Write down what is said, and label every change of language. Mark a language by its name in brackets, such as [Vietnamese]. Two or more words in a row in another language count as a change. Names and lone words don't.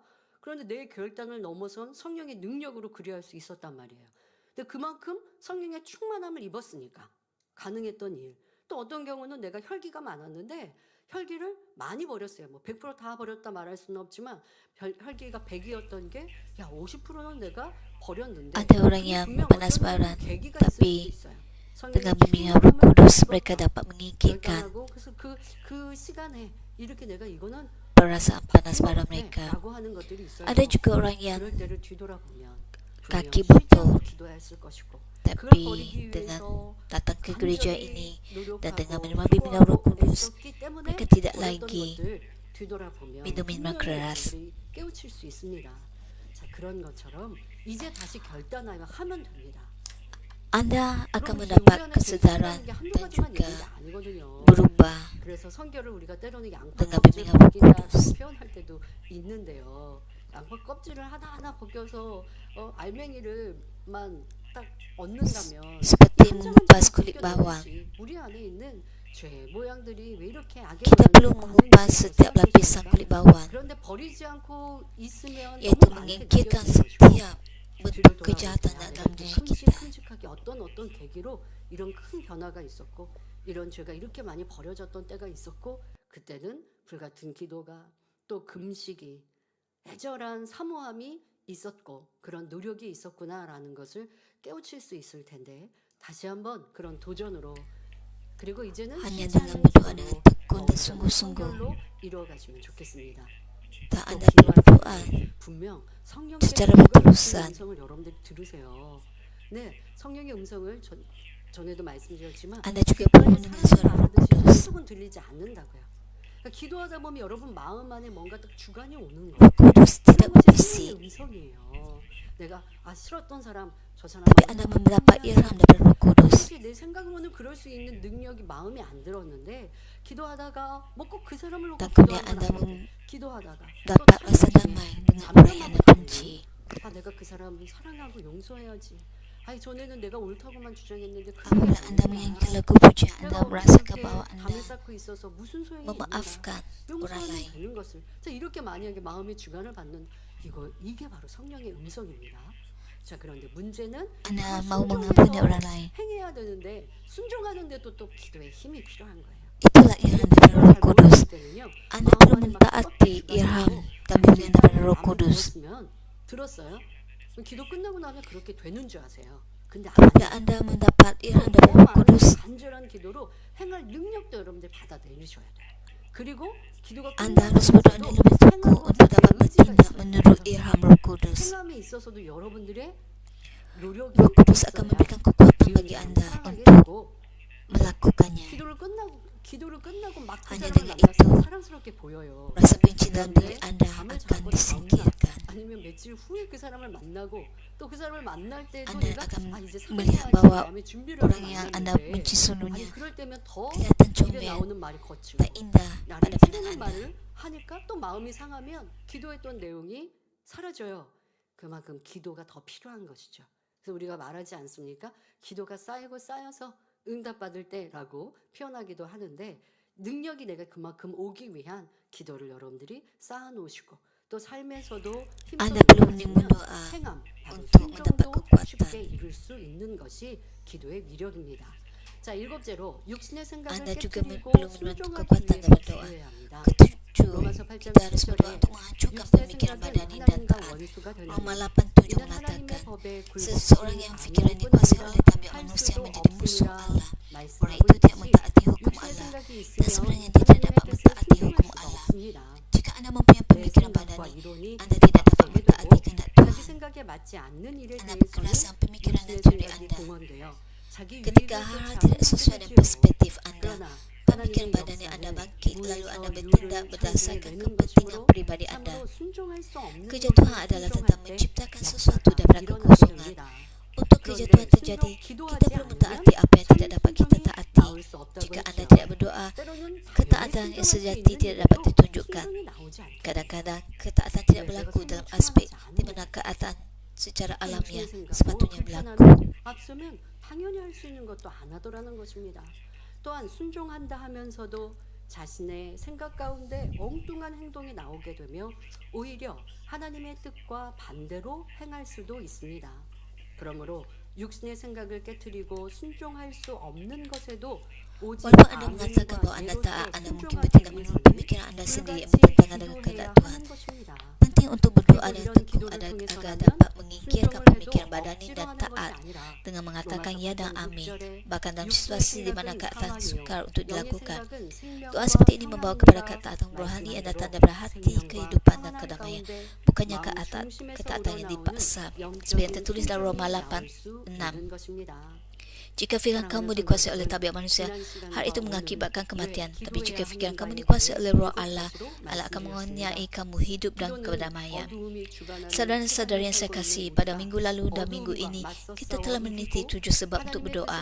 [Korean] 그런데 내 결단을 넘어선 성령의 능력으로 그리할 수 있었단 말이에요. 근데 그만큼 성령의 충만함을 입었으니까 가능했던 일. 또 어떤 경우는 내가 혈기가 많았는데 혈기를 많이 버렸어요. 뭐 100% 다 버렸다 말할 수는 없지만 혈기가 100이었던 게 야 50%는 내가 버렸는데 [Malay] Ada orang yang panas baran, tapi dengan bimbingan Roh Kudus mereka dapat mengikirkan [Korean] 그래서 그 시간에 이렇게 내가 이거는 [Malay] perasaan panas baran mereka. [Korean] 라고 하는 것들이 있어요. [Malay] Ada juga orang yang [Korean] 그럴 때를 뒤돌아보면 [Malay] kaki botol, [Korean] 기도했을 것이고 [Malay] tapi dengan datang ke gereja ini dan dengan menerima bimbingan Roh Kudus, mereka tidak lagi minum minuman keras. [Korean] 깨우칠 수 있습니다. 자, 그런 것처럼 이제 다시 결단하면 됩니다. [Malay] Anda akan [Korean] 여러분, [Malay] mendapat [Korean] 우리 안에 [Malay] kesedaran [Korean] 결단하는 게 한두 [Malay] dan [Korean] 가지만 [Malay] juga [Korean] 있는 게 아니거든요. [Malay] berubah [Korean] 그래서 성결을 우리가 때로는 양파 [Malay] dengan [Korean] 껍질을 [Malay] bimbingan Roh [Korean] 벗긴다고 [Malay] Kudus. [Korean] 표현할 때도 있는데요. 양파 껍질을 하나하나 벗겨서 알맹이를만 딱 얻는다면 [Malay] Seperti [Korean] 한 [Malay] mengupas [Korean] 장한 [Malay] kulit [Korean] 장을 [Malay] bawang. [Korean] 벗겨내듯이 우리 안에 있는 죄 모양들이 왜 이렇게 악의 [Malay] Kita [Korean] 영향을 [Malay] perlu [Korean] 받는지 [Malay] mengupas setiap lapisan [Korean] 생각하십니까? [Malay] kulit bawang, [Korean] 그런데 버리지 않고 있으면 [Malay] yaitu [Korean] 너무 많게 [Malay] menyingkirkan [Korean] 느껴지는 것이고 [Malay] setiap bentuk [Korean] 뒤를 [Malay] kejahatan [Korean] 돌아볼 때 [Malay] dalam [Korean] 내가 [Malay] diri kita. [Korean] 큼직하게 어떤 계기로 이런 큰 변화가 있었고 이런 죄가 이렇게 많이 버려졌던 때가 있었고 그때는 불같은 기도가 또 금식이 애절한 사모함이 있었고 그런 노력이 있었구나라는 것을 깨우칠 수 있을 텐데 다시 한번 그런 도전으로 그리고 이제는 [Malay] Hanya [Korean] 쉬지 [Malay] dengan [Korean] 않는 [Malay] berdoa dengan [Korean] 기도로 [Malay] tekun dan sungguh-sungguh, [Korean] 성결로 이루어가시면 좋겠습니다. [Malay] tak [Korean] 또 [Malay] Anda perlu [Korean] 기도할 [Malay] berdoa [Korean] 때 분명 성령의 [Malay] secara [Korean] 음성을 [Malay] berterusan. [Korean] 음성을 여러분들이 들으세요. 네, 성령의 음성을 전에도 말씀드렸지만 [Malay] Anda juga perlu mendengar suara Roh [Korean] 알아듣이 [Malay] Kudus. [Korean] 한쪽은 들리지 않는다고요. 그러니까 기도하다 보면 여러분 마음 안에 뭔가 딱 주관이 오는 거예요. [Malay] Roh Kudus tidak [Korean] 그런 것이 [Malay] berbisik, [Korean] 성령의 음성이에요. 내가 싫었던 사람 저 사람 [Malay] tapi Anda mendapat ilham daripada Roh Kudus. [Korean] 사실 내 생각으로는 그럴 수 있는 능력이 마음에 안 들었는데 기도하다가 뭐 꼭 그 사람을 놓고 [Malay] Dan kemudian [Korean] 기도하는 [Malay] Anda [Korean] 건 아닌데 기도하다가 [Malay] mendapat rasa damai dengan orang yang Anda benci. [Korean] 내가 그 사람을 사랑하고 용서해야지. 아니 전에는 내가 옳다고만 주장했는데 그게 [Malay] Apabila Anda [Korean] 아니구나. [Malay] menyanyikan lagu pujian, Anda [Korean] 내가 [Malay] merasakan [Korean] 이렇게 [Malay] bahwa [Korean] 담을 [Malay] Anda [Korean] 쌓고 있어서 무슨 소용이 있는가? [Malay] memaafkan orang [Korean] 용서하면 [Malay] lain. [Korean] 되는 것을. 자 이렇게 만약에 마음의 주관을 받는 이게 바로 성령의 음성입니다. 자 그런데 문제는 [Malay] Anda [Korean] 그걸 [Malay] mau [Korean] 순종해서 [Malay] mengampuni orang lain. [Korean] 행해야 되는데 순종하는데도 또 기도에 힘이 필요한 거예요. [Malay] Itulah ilham daripada Roh [Korean] 잘 [Malay] Kudus. [Korean] 모르실 때는요. [Malay] Anda [Korean] 마음 [Malay] perlu [Korean] 안에 막 [Malay] mentaati [Korean] 썩 [Malay] ilham [Korean] 주관하고 [Malay] dan bimbingan daripada Roh [Korean] 마음을 [Malay] Kudus. [Korean] 들었어요? 그럼 기도 끝나고 나면 그렇게 되는 줄 아세요. 근데 [Malay] Apabila Anda mendapat ilham daripada Roh Kudus, [Korean] 간절한 기도로 행할 능력도 여러분들 받아내셔야 돼요. 그리고 기도가 [Malay] Anda harus berdoa dengan lebih teguh untuk dapat bertindak menurut ilham Roh Kudus. [Korean] 행함에 있어서도 여러분들의 노력이 [Malay] Roh Kudus akan memberikan kekuatan bagi Anda untuk melakukannya. [Korean] 기도를 끝나고 막 그 [Malay] Hanya [Korean] 사람을 [Malay] dengan [Korean] 만나서 [Malay] itu, [Korean] 사랑스럽게 보여요. [Malay] Rasa benci dalam diri [Korean] 그런데 [Malay] Anda [Korean] 잠을 [Malay] akan [Korean] 자고 나오나 [Malay] disingkirkan. [Korean] 아니면 며칠 후에 그 사람을 만나고 또 그 사람을 만날 때도 [Malay] Anda [Korean] 내가 [Malay] akan [Korean] 이제 [Malay] melihat [Korean] 사랑해야지 [Malay] bahwa [Korean] 마음의 준비를 [Malay] orang [Korean] 하고 [Malay] yang Anda [Korean] 만났는데 [Malay] benci sesungguhnya [Korean] 아니 그럴 때면 더 [Malay] kelihatan [Korean] 입에 [Malay] comel, [Korean] 나오는 말이 거칠고 [Malay] tak indah [Korean] 나를 [Malay] pada pandangan [Korean] 찌르는 [Malay] Anda. [Korean] 말을 하니까 또 마음이 상하면 기도했던 내용이 사라져요. 그만큼 기도가 더 필요한 것이죠. 그래서 우리가 말하지 않습니까? 기도가 쌓이고 쌓여서 응답받을 때라고 표현하기도 하는데 능력이 내가 그만큼 오기 위한 기도를 여러분들이 쌓아놓으시고 또 삶에서도 [Malay] Anda perlu [Korean] 힘써 [Malay] berdoa [Korean] 행함, 바로 [Malay] untuk mendapat [Korean] 순종도 [Malay] kekuatan. [Korean] 쉽게 이룰 수 있는 것이 기도의 위력입니다. 자, 일곱째로 육신의 생각을 [Malay] Anda juga [Korean] 깨뜨리고 [Malay] perlu mendapat [Korean] 순종하기 [Malay] kekuatan [Korean] 위해서 [Malay] dapat doa. [Korean] 기도해야 합니다. [Malay] Ketujuh, [Korean] 로마서 8장 [Malay] kita harus berdoa [Korean] 10절에 [Malay] untuk menghancurkan [Korean] 육신의 [Malay] pemikiran [Korean] 생각은 [Malay] badan dan [Korean] 하나님과 [Malay] taat. [Korean] 원수가 되는 [Malay] Roma 8:7 [Korean] 이는 하나님의 [Malay] mengatakan, [Korean] 법에 [Malay] seseorang yang pikiran [Korean] 굴복하지 [Malay] dikuasai oleh tabiat [Korean] 할 [Malay] manusia [Korean] 수도 [Malay] menjadi musuh [Korean] 없음이라 [Malay] Allah. [Korean] 말씀하고 [Malay] Orang itu tidak [Korean] 있듯이 [Malay] mentaati hukum [Korean] 육신의 [Malay] Allah [Korean] 생각이 [Malay] dan [Korean] 있으면 [Malay] sebenarnya tidak [Korean] 하나님의 [Malay] dapat [Korean] 뜻에 [Malay] mentaati [Korean] 순종할 [Malay] hukum [Korean] 수가 [Malay] Allah. [Korean] 없습니다. [Malay] Jika Anda mempunyai [Korean] 내 [Malay] pemikiran [Korean] 생각과 [Malay] badani, [Korean] 이론이 [Malay] Anda tidak dapat [Korean] 맞게 [Malay] mentaati [Korean] 되고 [Malay] kehendak [Korean] 자기 [Malay] Tuhan. [Korean] 생각에 맞지 않는 일에 [Malay] Anda [Korean] 대해서는 [Malay] beralasan pemikiran dan [Korean] 육신의 [Malay] teori [Korean] 생각이 [Malay] Anda. [Korean] 공헌돼요. 자기 [Malay] Ketika [Korean] 유익을 [Malay] hal-hal [Korean] 쫓아 [Malay] tidak sesuai dengan [Korean] 행동하지요. [Malay] perspektif Anda, [Korean] 그러나 [Malay] pemikiran [Korean] 하나님의 [Malay] badani Anda [Korean] 역사는 [Malay] bangkit lalu [Korean] 무에서 [Malay] Anda [Korean] 유를 [Malay] bertindak [Korean] 창조해 [Malay] berdasarkan [Korean] 내는 [Malay] kepentingan [Korean] 것으로 [Malay] pribadi Anda. [Korean] 참으로 순종할 수 없는 [Malay] Kerja [Korean] 것을 [Malay] Tuhan adalah [Korean] 순종할 [Malay] tentang [Korean] 때 [Malay] menciptakan sesuatu [Korean] 역사가 [Malay] daripada [Korean] 일어나게 [Malay] kekosongan. [Korean] 됩니다. [Malay] Untuk kerja [Korean] 그런데 [Malay] Tuhan terjadi, [Korean] 순종, [Malay] kita [Korean] 기도하지 [Malay] perlu [Korean] 않으면 [Malay] mentaati apa yang tidak dapat kita [Korean] 순종이 [Malay] taati. [Korean] 나올 수 없다고 [Malay] Jika Anda [Korean] 했죠. [Malay] tidak berdoa, [Korean] 때로는 [Malay] ketaatan [Korean] 당연히 [Malay] yang [Korean] 순종할 수 [Malay] sejati [Korean] 있는 [Malay] tidak dapat [Korean] 일에도 [Malay] ditunjukkan. [Korean] 순종이 나오지 않게 [Malay] Kadang-kadang ketaatan tidak [Korean] 내가 [Malay] berlaku [Korean] 순종 [Malay] dalam aspek [Korean] 추구하지 [Malay] di [Korean] 않는 [Malay] mana ketaatan secara [Korean] 육신의 [Malay] alamiah [Korean] 생각, [Malay] sepatutnya [Korean] 불편함이 [Malay] berlaku. [Korean] 앞서면 당연히 할 수 있는 것도 안 하더라는 것입니다. 또한 순종한다 하면서도 자신의 생각 가운데 엉뚱한 행동이 나오게 되며 오히려 하나님의 뜻과 반대로 행할 수도 있습니다. 그러므로 육신의 생각을 깨뜨리고 순종할 수 없는 것에도 오직 [Malay] Walaupun Anda mengatakan [Korean] 아멘과 [Malay] bahwa Anda [Korean] 예로서 [Malay] taat, Anda mungkin [Korean] 순종하기 [Malay] bertindak menurut [Korean] 위해서는 [Malay] pemikiran Anda sendiri yang bertentangan dengan [Korean] 불같이 [Malay] kehendak [Korean] 기도해야 [Malay] Tuhan. [Korean] 하는 것입니다. [Malay] Penting untuk berdoa [Korean] 그리고 [Malay] dan [Korean] 이런 [Malay] teguh [Korean] 기도를 [Malay] agar [Korean] 통해서라면 [Malay] dapat mengingkirkan [Korean] 순종을 [Malay] pemikiran [Korean] 해도 [Malay] badani [Korean] 억지로 [Malay] dan [Korean] 하는 [Malay] taat [Korean] 것이 아니라 [Malay] dengan mengatakan [Korean] 로마서 [Malay] ya dan [Korean] 8장 [Malay] amin. [Korean] 6절에 [Malay] Bahkan dalam [Korean] 육신의 [Malay] situasi di mana [Korean] 생각은 [Malay] keadaan [Korean] 사망이요 [Malay] sukar untuk [Korean] 영의 [Malay] dilakukan. [Korean] 생각은 생명과 [Malay] Doa seperti ini membawa kepada [Korean] 평안이라 [Malay] ketaatan rohani yang datang [Korean] 말씀한 [Malay] daripada [Korean] 대로 [Malay] hati, [Korean] 생명과 [Malay] kehidupan dan [Korean] 평안한 [Malay] kedamaian. [Korean] 가운데 [Malay] Bukannya [Korean] 마음 [Malay] ketaatan [Korean] 중심에서 [Malay] yang [Korean] 우러나오는 [Malay] dipaksa. Seperti yang [Korean] 영적인 [Malay] tertulis dalam [Korean] 순종이 [Malay] Roma [Korean] 나올 수 [Malay] 8:6. [Korean] 있는 것입니다. [Malay] Jika fikiran kamu dikuasai oleh tabiat manusia, hal itu mengakibatkan kematian. Tapi jika fikiran kamu dikuasai oleh Roh Allah, Allah akan mengaruniai kamu hidup dan kedamaian. Saudara-saudara yang saya kasihi, pada minggu lalu dan minggu ini, kita telah meneliti 7 sebab untuk berdoa.